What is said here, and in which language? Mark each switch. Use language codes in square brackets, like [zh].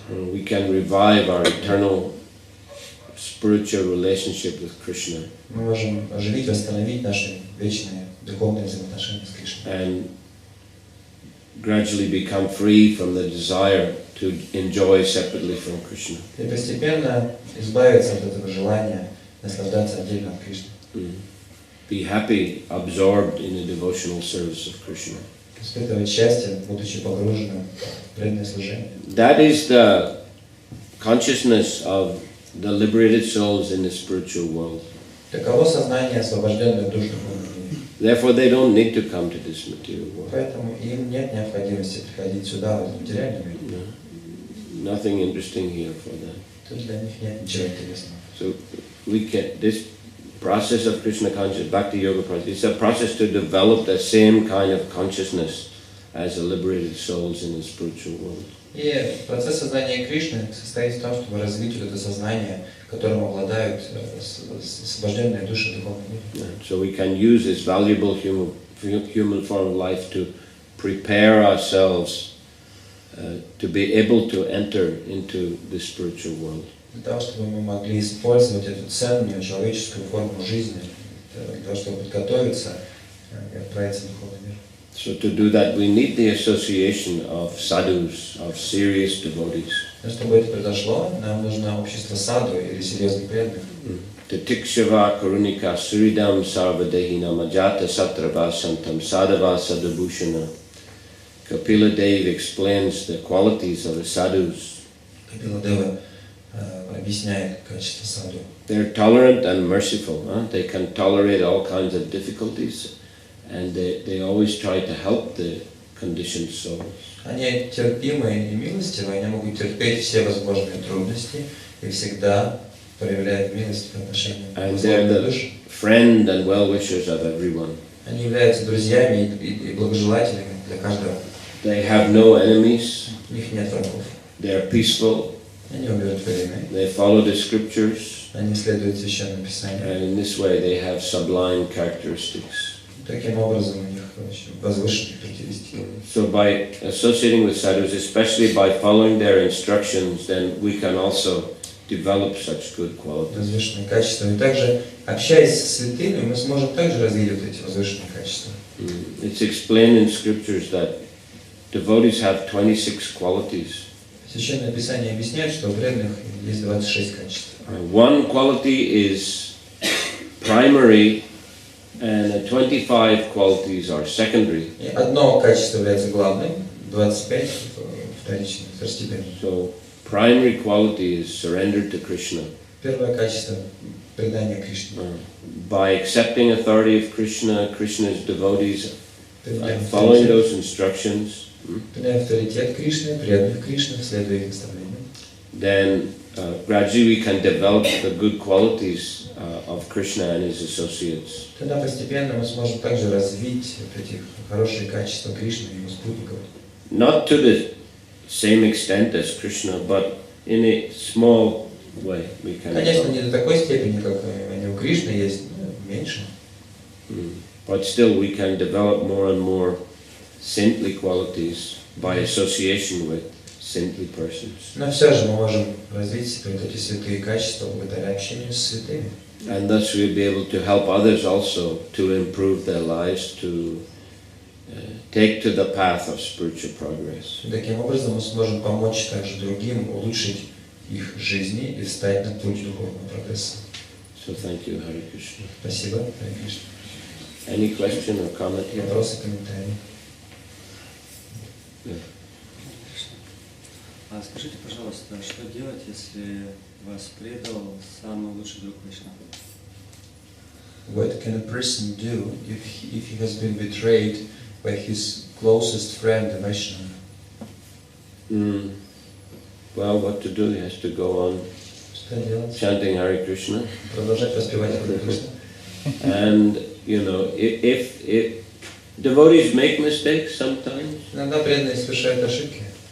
[en] We can revive our eternal spiritual relationship with Krishna. [ru] Мы можем оживить, восстановить наши вечные духовные взаимоотношения с Кришной. [en] And gradually become free from the desire to enjoy separately from Krishna. [ru] И постепенно избавиться от этого желания наслаждаться отдельно от Кришны. [en] Be happy, absorbed in the devotional service of Krishna. [ru] Испытывать счастье, будучи погруженным в преданное служение. [en] That is the consciousness of the liberated souls in the spiritual world. [ru] Таково сознание освобожденных душ в духовном мире. [en] Therefore, they don't need to come to this material world. [ru] Поэтому им нет необходимости приходить сюда, в этот материальный мир. [en] No. Nothing interesting here for them. [ru] Тут для них нет ничего интересного. [en] So we can, this process of Krishna consciousness, Bhakti Yoga process, it's a process to develop the same kind of consciousness as the liberated souls in the spiritual world. [ru] И процесс сознания Кришны состоит в том, чтобы развить вот это сознание, которым обладают освобожденные души в духовном мире. [en] So we can use this valuable human form of life to prepare ourselves to be able to enter into the spiritual world. [ru] Для того, чтобы мы могли использовать эту ценную человеческую форму жизни, для того, чтобы подготовиться и отправиться в духовный мир. [en] So to do that, we need the association of sadhus, of serious devotees. [ru] Но чтобы это произошло, нам нужно общество саду или серьезных преданных. [sa] Titikshava karunika suridam sarvadehinam ajata satrava santam sadhava sadhabhushana. [en] Kapila Dev explains the qualities of the sadhus. [ru] Капила Дева объясняет качество саду. [en] They're tolerant and merciful. They can tolerate all kinds of difficulties, and they always try to help the conditioned souls. [ru] Они терпимые и милостивые, они могут терпеть все возможные трудности и всегда проявляют милость по отношению к [en] And they're [ru] возможным [en] the [ru] душам. [en] friend and well-wishers of everyone. [ru] Они являются друзьями и благожелателями для каждого. [en] They have no enemies. [ru] У них нет врагов. [en] They're peaceful. [ru] Они умиротворены. [en] They follow the scriptures. [ru] Они следуют Священному Писанию. [en] And in this way they have sublime characteristics. [ru] Таким образом у них очень возвышенные характеристики. [en] So by associating with sadhus, especially by following their instructions, then we can also develop such good qualities. [ru] Возвышенные качества. И также, общаясь с святыми, мы сможем также развить вот эти возвышенные качества. [en] It's explained in scriptures that devotees have 26 qualities. [ru] Священное Писание объясняет, что у преданных есть 26 качеств. [en] One quality is primary, and 25 qualities are secondary. [ru] И одно качество является главным, 25 вторичным, второстепенным. [en] So primary quality is surrender to Krishna. [ru] Первое качество – предание Кришне. [en] By accepting authority of Krishna, Krishna's devotees, following those instructions, [ru] Приняв авторитет Кришны, преданных Кришны, следуя их наставлениям. [en] then gradually we can develop the good qualities of Krishna and his associates. [ru] Тогда постепенно мы сможем также развить вот эти хорошие качества Кришны и его спутников. [en] Not to the same extent as Krishna, but in a small way we can. [ru] Конечно, не до такой степени, как они у Кришны есть, но меньше. [en] But still we can develop more and more saintly qualities by association with saintly persons. [ru] Но все же мы можем развить вот эти святые качества благодаря общению с святыми. [en] And thus we'll be able to help others also to improve their lives, to take to the path of spiritual progress. [ru] И таким образом мы сможем помочь также другим улучшить их жизни и встать на путь духовного прогресса. [en] So thank you, Hare Krishna. [ru] Спасибо, Харе Кришна. [en] Any question or comment? [ru] Вопросы, комментарии? А скажите, пожалуйста, что делать, если вас предал самый лучший друг Вайшнава? [en] What can a person do if he has been betrayed by his closest friend, the Vaishnava? Well, what to do? He has to go on [ru] Что делать? [en] chanting Hare Krishna. [ru] Продолжать воспевать Харе Кришна. [en] And, you know, if devotees make mistakes sometimes, [ru] Иногда преданные совершают ошибки.